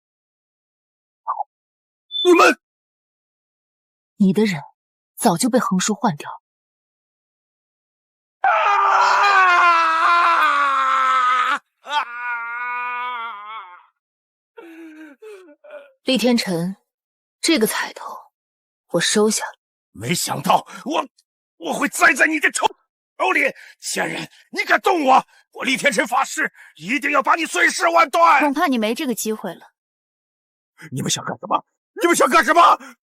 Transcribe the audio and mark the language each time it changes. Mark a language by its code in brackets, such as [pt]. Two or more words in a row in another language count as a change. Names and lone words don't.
[zh] 你們，你的人早就被橫叔換掉了。厉天成，這個彩頭我收下了。沒想到我會栽在你的手裡，賤人，你敢動我，我厲天成發誓一定要把你碎屍萬段。恐怕你沒這個機會了。你們想幹什麼？你們想幹什麼？